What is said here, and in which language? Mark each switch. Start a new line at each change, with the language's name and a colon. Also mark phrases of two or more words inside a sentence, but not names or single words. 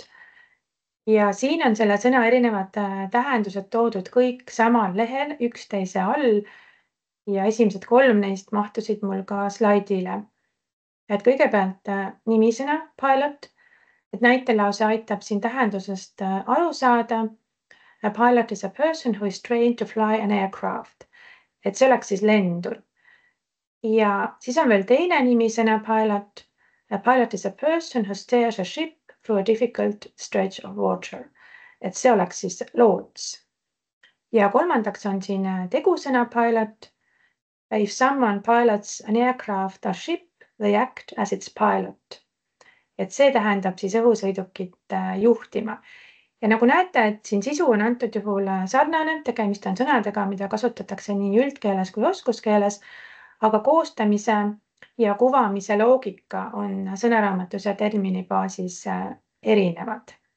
Estonian: Ja siin on selle sõna erinevad tähendused toodud kõik samal lehel üksteise all. Ja esimesed 3 neist mahtusid mul ka slaidile. Et kõigepealt nimisõna pilot, et näitelause aitab siin tähendusest aru saada.
English: A pilot is a person who is trained to fly an aircraft.
Estonian: Et see oleks siis lendur. Ja siis on veel teine nimisõna pilot.
English: A pilot is a person who steers a ship through a difficult stretch of water.
Estonian: Et see oleks siis loots. Ja kolmandaks on siin tegusõna pilot.
English: If someone pilots an aircraft or ship, they act as its pilot.
Estonian: Et see tähendab siis õhusõidukit juhtima. Ja nagu näete, et siin sisu on antud juhul sarnane, tegemist on sõnadega, mida kasutatakse nii üldkeeles kui oskuskeeles, aga koostamise ja kuvamise loogika on sõnaraamatus ja terminibaasis erinevad.